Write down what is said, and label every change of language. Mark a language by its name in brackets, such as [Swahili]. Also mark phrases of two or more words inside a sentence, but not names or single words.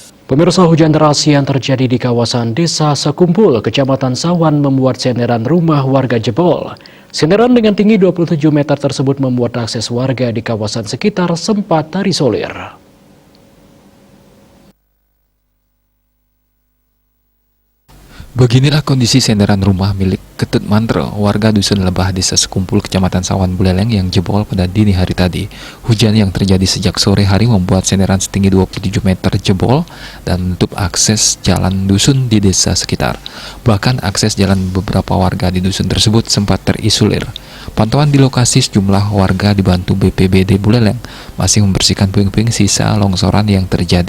[Indonesian] Pemirsa, hujan deras yang terjadi di kawasan Desa Sekumpul, Kecamatan Sawan membuat senderan rumah warga jebol. Senderan dengan tinggi 27 meter tersebut membuat akses warga di kawasan sekitar sempat terisolir. Beginilah kondisi senderan rumah milik Ketut Mantre, warga Dusun Lebah, Desa Sekumpul, Kecamatan Sawan Buleleng yang jebol pada dini hari tadi. Hujan yang terjadi sejak sore hari membuat senderan setinggi 27 meter jebol dan menutup akses jalan dusun di desa sekitar. Bahkan akses jalan beberapa warga di dusun tersebut sempat terisolir. Pantauan di lokasi, sejumlah warga dibantu BPBD Buleleng masih membersihkan puing-puing sisa longsoran yang terjadi.